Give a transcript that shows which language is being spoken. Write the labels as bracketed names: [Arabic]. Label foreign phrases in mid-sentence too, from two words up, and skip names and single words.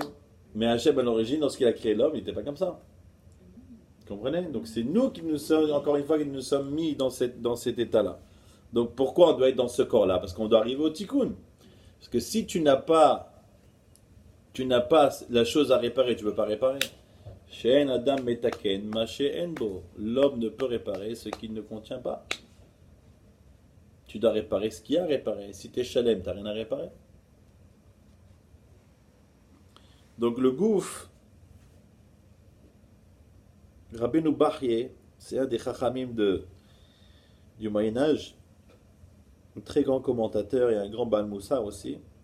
[French] Mais Hachem à l'origine, lorsqu'il a créé l'homme, il n'était pas comme ça. Vous comprenez? Donc c'est nous qui nous sommes, encore une fois, qui nous sommes mis dans cet état-là. Donc pourquoi on doit être dans ce corps-là? Parce qu'on doit arriver au tikkun. Parce que si tu n'as pas la chose à réparer, tu ne peux pas réparer. [Hebrew] שאין אדם מתקן מה שאין בו. [French] L'homme ne peut réparer ce qu'il ne contient pas. Tu dois réparer ce qu'il y a à réparer. Si tu es shalem, tu n'as rien à réparer. Donc le gouffre, Rabbeinu Bachye, c'est un des chachamim du Moyen-Âge, un très grand commentateur et un grand [Hebrew] בעל מוסר [French] aussi.